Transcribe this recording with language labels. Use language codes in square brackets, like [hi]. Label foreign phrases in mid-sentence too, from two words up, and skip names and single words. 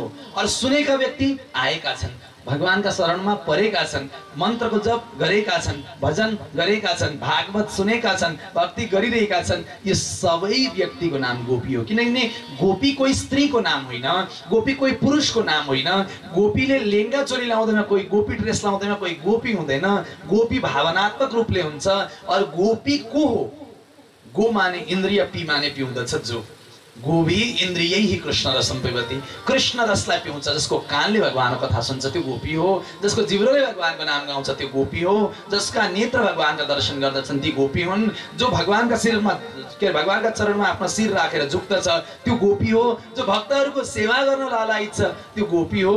[ne] और सुनेका व्यक्ति आएका छन्, भगवानका शरणमा परेका छन्, मन्त्रको जप गरेका छन्, भजन गरेका छन्, भागवत सुनेका छन्, भक्ति गरिरहेका छन्। यो सबै व्यक्तिको नाम गोपी हो। किनकि गोपी कोही स्त्रीको नाम होइन, गोपी कोही पुरुषको नाम होइन। गोपीले लेङ्गा चोली लाउँदैन, कोही गोपी ड्रेस लाउँदैन, कोही गोपी हुँदैन। गोपी भावनात्मक रूपले हुन्छ। और गोपी को हो? गो माने इन्द्रिय, पी माने पिउँदछ जो। [sa] गोपी इन्द्रिय ही कृष्ण रसम पिबती, [ne] कृष्ण रसलाई पिउँछ। जसको कानले भगवानको कथा सुन्छ त्यो गोपी हो। जसको जिब्रोले भगवानको नाम गाउँछ त्यो गोपी हो। जसका नेत्र भगवानका दर्शन गर्दछन् ती गोपी हुन्। जो भगवानका शिरमा भगवानका चरणमा आफ्नो शिर राखेर झुक्दछ त्यो गोपी हो। जो भक्तहरूको सेवा गर्न लालायित छ त्यो गोपी हो।